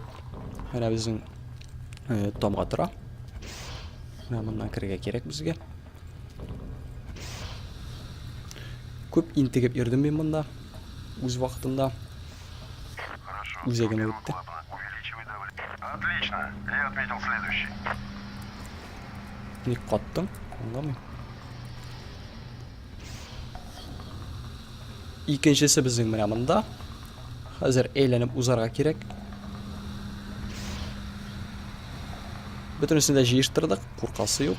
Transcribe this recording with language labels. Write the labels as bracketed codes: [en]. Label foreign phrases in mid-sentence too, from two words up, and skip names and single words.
[tt] Менә безнең тамга тора. Менә моннан керергә кирәк безгә. Күп интегеп йөрдем мин монда. Үз вакытында. [ru] Хорошо. [tt] Үзәгенә [ru] Первый [tt] үтте. [ru] клапан. Увеличивай давление. Отлично. Я отметил следующий. [tt] Ник каттың? Аңламыйм. Икенчесе безнең менә монда. Хәзер әйләнеп узарга кирәк. Бөтенесен дә җыештырдык, куркасы юк.